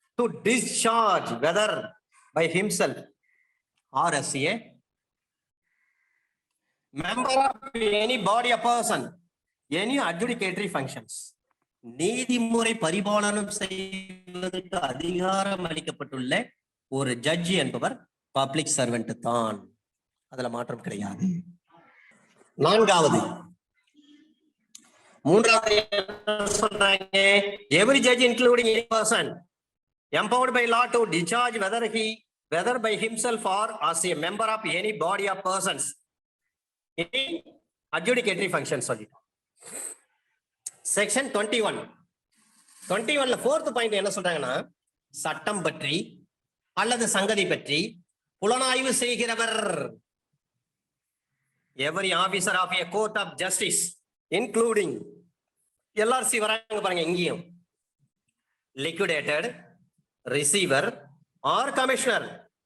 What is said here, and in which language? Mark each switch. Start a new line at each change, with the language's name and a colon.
English: To discharge whether by himself or as a member of any body or person any adjudicatory functions.
Tamil: நீதிமுறை பரிபாலனம் செய்வதற்கு அதிகாரம் அளிக்கப்பட்டுள்ள ஒரு judge என்பவர் பப்ளிக் சர்வெண்ட் தான். அதுல மாற்றம் கிடையாது. நான்காவது, மூன்றாவது சொல்றாங்க,
English: every judge including any person empowered by law to discharge whether by himself or as a member of any body of persons any adjudicatory function
Tamil: சொல்லிட்டோம். செக்ஷன் 21ல fourth பாயிண்ட் என்ன சொல்றாங்கன்னா, சட்டம் பற்றி அல்லது சங்கதி பற்றி புலனாய்வு செய்கிறவர்.
English: every officer of a court of justice including LRC
Tamil: வராங்க பாருங்க, இங்கேயும்
English: liquidated, receiver or commissioner.